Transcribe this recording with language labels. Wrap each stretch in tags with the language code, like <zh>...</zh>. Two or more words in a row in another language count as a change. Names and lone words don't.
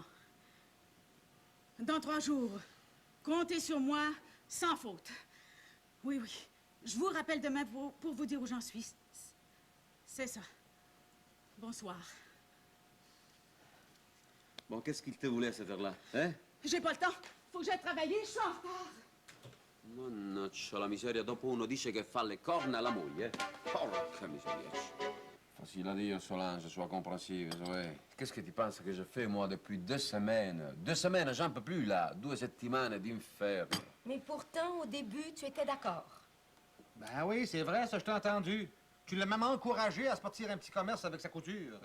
<fr>Dans 3 jours, comptez sur moi sans faute. Oui, oui. Je vous rappelle demain pour vous dire où j'en suis. C'est ça. Bonsoir. Bon, qu'est-ce qu'il te voulait à cette heure-là, hein? J'ai pas le temps. Faut que j'aille travailler. Je suis en retard.</fr> <it>Mannaggia la miseria, dopo uno dice che fa le corna alla moglie. Porca miseria.</it> <fr>Facile à dire, Solange, sois compréhensive, ouais. Qu'est-ce que tu penses que je fais, moi, depuis 2 semaines? 2 semaines, j'en peux plus, là.</fr> <it>2 settimane d'inferno.</it> <fr>Mais pourtant, au début, tu étais d'accord. Ben oui, c'est vrai, ça, je t'ai entendu. Tu l'as même encouragé à se partir un petit commerce avec sa couture.</fr>